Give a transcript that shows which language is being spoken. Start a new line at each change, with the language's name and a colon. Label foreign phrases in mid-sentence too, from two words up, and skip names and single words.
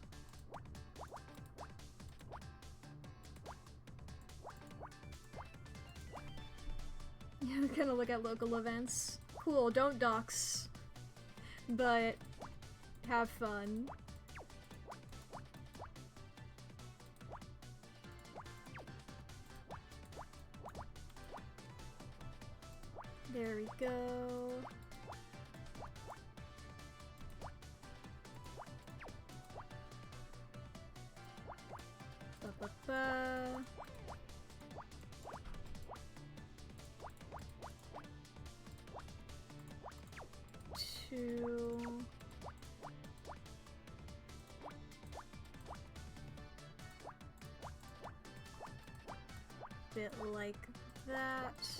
English: I'm gonna look at local events. Cool, don't dox. But have fun. There we go. Ba-ba-ba. Two. Bit like that.